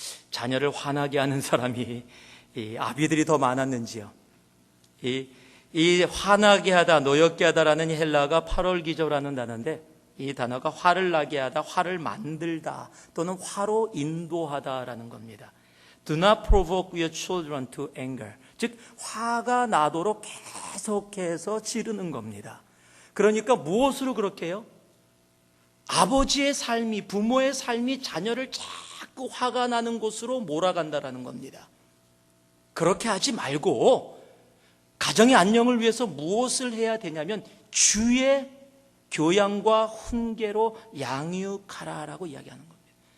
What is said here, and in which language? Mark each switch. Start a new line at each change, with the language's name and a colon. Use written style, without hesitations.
Korean: 자녀를 화나게 하는 사람이 이 아비들이 더 많았는지요. 이 화나게 하다, 노엽게 하다라는 헬라가 8월 기저라는 단어인데, 이 단어가 화를 나게 하다, 화를 만들다 또는 화로 인도하다라는 겁니다.
English: Do not provoke your children to anger.
Korean: 즉 화가 나도록 계속해서 지르는 겁니다. 그러니까 무엇으로 그렇게 해요? 아버지의 삶이, 부모의 삶이 자녀를 자꾸 화가 나는 곳으로 몰아간다라는 겁니다. 그렇게 하지 말고 가정의 안녕을 위해서 무엇을 해야 되냐면 주의 교양과 훈계로 양육하라라고 이야기하는 겁니다.